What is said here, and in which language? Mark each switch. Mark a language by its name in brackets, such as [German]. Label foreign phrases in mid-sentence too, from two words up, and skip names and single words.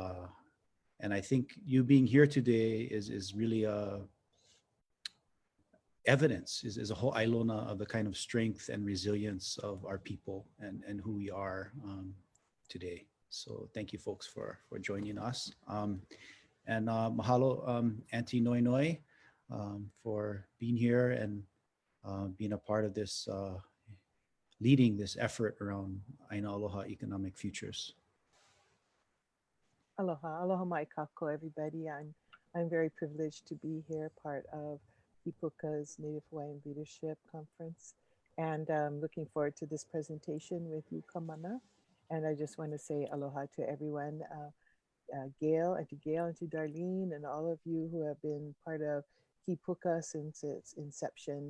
[English] And I think you being here today is really evidence, is a whole ʻailona of the kind of strength and resilience of our people and who we are today. So thank you folks for joining us. And mahalo, Auntie Noenoe, for being here and being a part of this, leading this effort around ʻāina Aloha Economic Futures. [Hawaiian] Aloha, aloha mai kako, [English] everybody. I'm very privileged to be here, part of Kipuka's Native Hawaiian Leadership Conference, and looking forward to this presentation with you, Kamana. And I just want to say aloha to everyone, Gail, and to Darlene, and all of you who have been part of Kipuka since its inception.